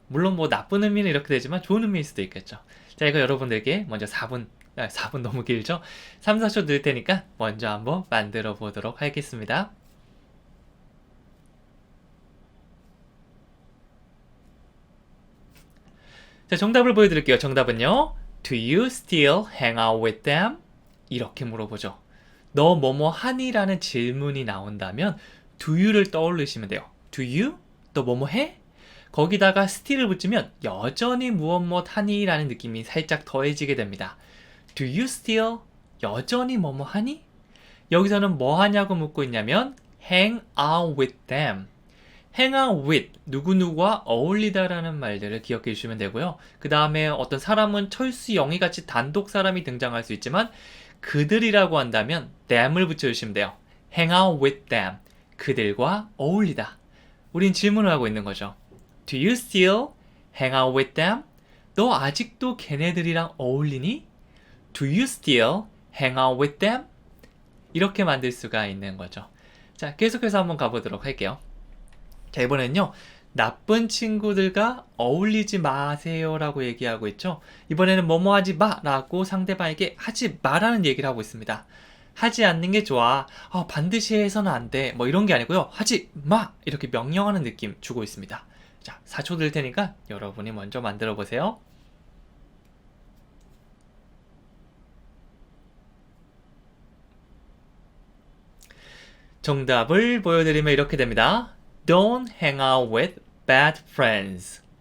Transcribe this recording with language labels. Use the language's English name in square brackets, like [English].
[Korean] 물론 뭐 나쁜 의미는 이렇게 되지만 좋은 의미일 수도 있겠죠. 자, 이거 여러분들께 먼저 4분 너무 길죠? 3, 4초 늘 테니까 먼저 한번 만들어 보도록 하겠습니다. 자, 정답을 보여드릴게요. 정답은요. [English] Do you still hang out with them? [Korean] 이렇게 물어보죠. 너 뭐뭐 하니? 라는 질문이 나온다면 do you를 떠올리시면 돼요. [English] Do you? [Korean] 너 뭐뭐 해? 거기다가 still을 붙이면 여전히 무엇 하니? 라는 느낌이 살짝 더해지게 됩니다. [English] Do you still? [Korean] 여전히 뭐뭐 하니? 여기서는 뭐 하냐고 묻고 있냐면 [English] hang out with them. [Korean] hang out with 누구누구와 어울리다라는 말들을 기억해 주시면 되고요. 그 다음에 어떤 사람은 철수, 영희 같이 단독 사람이 등장할 수 있지만 그들이라고 한다면 them을 붙여주시면 돼요. [English] hang out with them. [Korean] 그들과 어울리다. 우린 질문을 하고 있는 거죠. [English] Do you still hang out with them? [Korean] 너 아직도 걔네들이랑 어울리니? [English] Do you still hang out with them? [Korean] 이렇게 만들 수가 있는 거죠. 자, 계속해서 한번 가보도록 할게요. 자, 이번에는요. 나쁜 친구들과 어울리지 마세요 라고 얘기하고 있죠. 이번에는 뭐뭐 하지 마 라고 상대방에게 하지 마라는 얘기를 하고 있습니다. 하지 않는 게 좋아. 반드시 해서는 안 돼. 뭐 이런 게 아니고요. 하지 마! 이렇게 명령하는 느낌 주고 있습니다. 자, 4초 들 테니까 여러분이 먼저 만들어 보세요. 정답을 보여드리면 이렇게 됩니다. [English] Don't hang out with bad friends.